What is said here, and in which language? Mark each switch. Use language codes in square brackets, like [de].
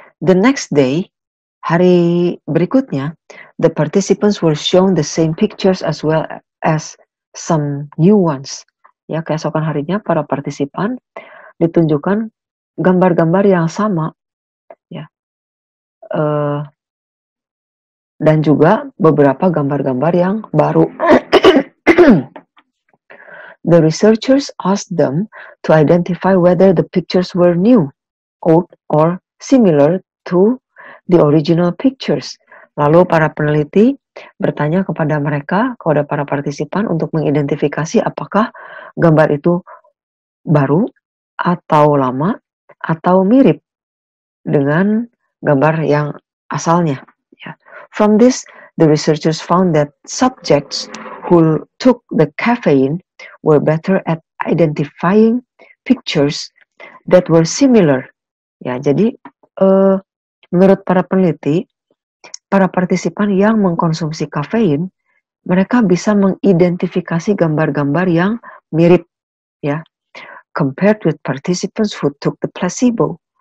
[en] The next day, [id] hari berikutnya, [en] the participants were shown the same pictures as well as some new ones. [id] Ya, keesokan harinya para partisipan ditunjukkan gambar-gambar yang sama, ya, dan juga beberapa gambar-gambar yang baru. [en] The researchers asked them to identify whether the pictures were new, old, or similar to the original pictures. [id] Lalu para peneliti bertanya kepada mereka, kepada para partisipan untuk mengidentifikasi apakah gambar itu baru atau lama atau mirip dengan gambar yang asalnya. Ya. [en] From this, the researchers found that subjects who took the caffeine were better at identifying pictures that were similar. [id] Ya, jadi menurut para peneliti, para partisipan yang mengkonsumsi kafein, mereka bisa mengidentifikasi gambar-gambar yang mirip, ya, [en] compared with participants who took the placebo.